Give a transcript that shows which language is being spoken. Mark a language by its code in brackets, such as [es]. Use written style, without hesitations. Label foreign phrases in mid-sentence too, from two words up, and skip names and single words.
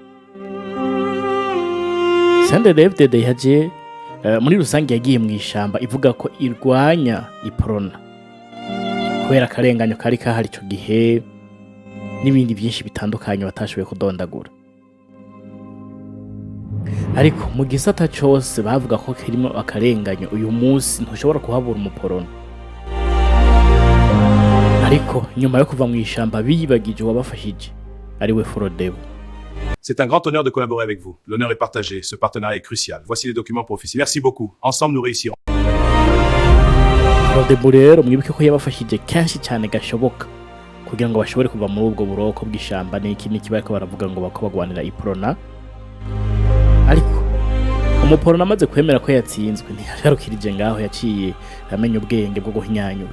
[rn] CNDD FDD yaje muri rusange yagiye mu ishamba ivuga ko irwanya UPRONA kubera akarenganyo kari kahari ico gihe n'ibindi byinshi bitandukanye batashoboye kudondagura. Ariko mu gisata cyose bavuga ko kirimo akarenganyo, uyu munsi ntushobora kuhabura umuporona. Ariko nyuma yo kuva mu ishamba biyibagije wabafashije ari we Frodebo. [fr] C'est un grand honneur de collaborer avec vous. L'honneur est partagé, ce partenariat est crucial. Voici les documents pour officier. Merci beaucoup. Ensemble nous réussirons. [rn] Frodebo rero mwibuke ko yabafashije kenshi cyane gashoboka kugira ngo bashobore kuva muri ubwo buroko bw'ishamba n'iki bariko baravuga ngo bakobagwanira UPRONA. Ariko umuporona amaze kwemera ko yatsinzwe ntiyarukirije ngaho, yaciye amenye ubwenge bwo guhinyanyura.